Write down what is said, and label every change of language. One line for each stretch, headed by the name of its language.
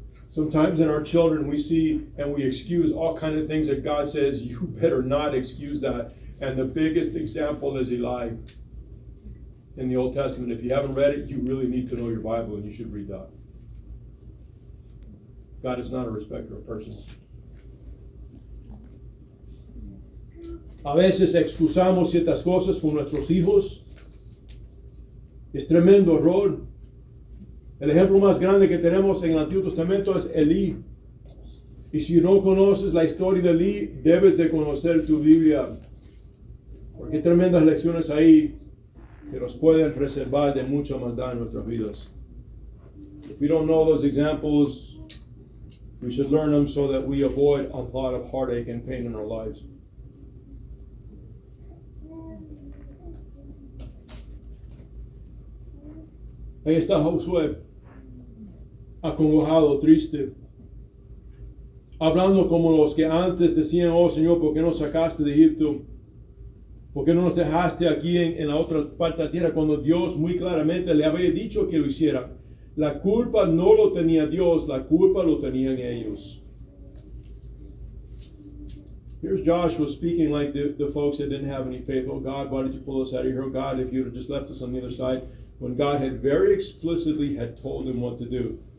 English: Sometimes in our children we see and we excuse all kinds of things that God says, you better not excuse that. And the biggest example is Eli in the Old Testament. If you haven't read it, you really need to know your Bible and you should read that. God is not a respecter of persons.
Spanish: A veces excusamos ciertas cosas con nuestros hijos. Es tremendo error. El ejemplo más grande que tenemos en el Antiguo Testamento es Elí. Y si no conoces la historia de Elí, debes de conocer tu Biblia. Porque hay tremendas lecciones ahí que nos pueden preservar de mucha maldad en nuestras vidas.
English: If we don't know those examples, we should learn them so that we avoid a lot of heartache and pain in our lives.
Spanish: Ahí está Josué, acongojado, triste, hablando como los que antes decían: oh Señor, ¿por qué nos sacaste de Egipto? ¿Por qué no nos dejaste aquí en la otra parte de la tierra cuando Dios muy claramente le había dicho que lo hiciera? La culpa no lo tenía Dios, la culpa lo tenían ellos.
English: Here's Joshua speaking like the folks that didn't have any faith. Oh God, why did you pull us out of here? Oh God, if you had just left us on the other side. When God had very explicitly had told him what to do.